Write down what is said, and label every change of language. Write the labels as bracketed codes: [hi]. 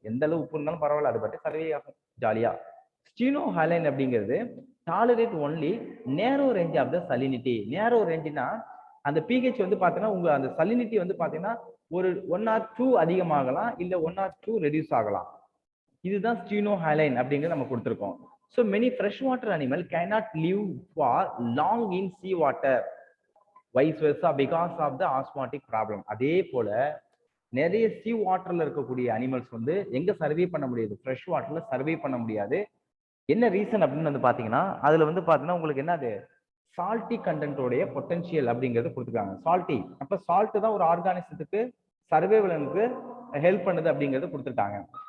[ta] எந்த அளவு உப்பு இருந்தாலும் பரவாயில்ல, அது பற்றி சர்வே ஆகும் ஜாலியா. ஸ்டீனோ ஹாலைன் அப்படிங்கிறது [en] Tolerate only narrow range of the salinity. [ta] நேரோ ரேஞ்சுனா அந்த பிஹெச் வந்து பாத்தீங்கன்னா உங்க அந்த சலினிட்டி வந்து பாத்தீங்கன்னா ஒரு 1 or 2 அதிகமாகலாம், இல்ல 1 or 2 ரெடியூஸ் ஆகலாம். இதுதான் ஸ்டீனோ ஹாலைன் அப்படிங்கிறது நம்ம கொடுத்துருக்கோம். [en] So many freshwater animal cannot live for long in sea water, vice versa, because of the osmotic problem. [ta] அதே போல நிறைய சீ வாட்டர்ல இருக்கக்கூடிய அனிமல்ஸ் வந்து எங்க சர்வே பண்ண முடியாது, ஃப்ரெஷ் வாட்டர்ல சர்வே பண்ண முடியாது. என்ன ரீசன் அப்படின்னு வந்து பாத்தீங்கன்னா, அதுல வந்து பாத்தீங்கன்னா உங்களுக்கு என்னது, சால்ட்டி கண்டென்ட்டோடைய பொட்டன்ஷியல் அப்படிங்கிறது கொடுத்துருக்காங்க. சால்ட்டி, அப்ப சால்ட் தான் ஒரு ஆர்கானிசத்துக்கு சர்வேவலனுக்கு ஹெல்ப் பண்ணுது அப்படிங்கிறது கொடுத்துருக்காங்க.